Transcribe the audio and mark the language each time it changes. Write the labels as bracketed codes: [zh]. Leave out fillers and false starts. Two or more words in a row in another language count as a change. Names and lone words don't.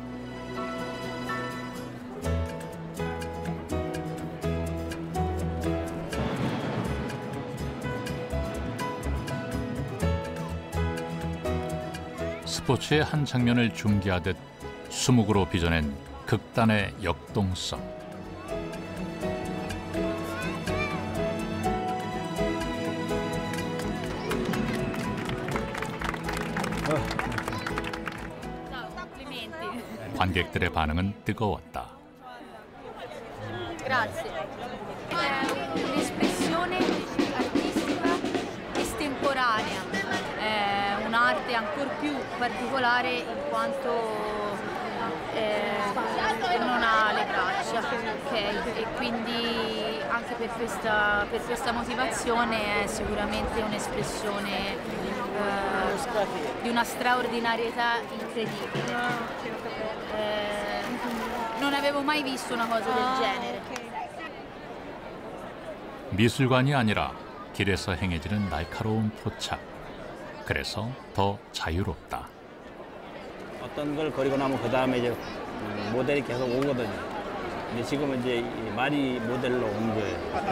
[ko] 스포츠의 한 장면을 중계하듯 수묵으로 빚어낸 극단의 역동성. 관객들의 반응은 뜨거웠다. [it] Grazie. È un'espressione artistica estemporanea, è un'arte ancor più particolare in quanto non ha le braccia, okay? E quindi anche per questa motivazione è sicuramente un'espressione di una straordinarietà incredibile. Non avevo mai visto una cosa del genere. [ko] 미술관이 아니라 길에서 행해지는 날카로운 포착. 그래서 더 자유롭다. 어떤 걸 그리고 나면 그 다음에 이제 모델이 계속 오거든요. 근데 지금은 이제 많이 모델로 온 거예요.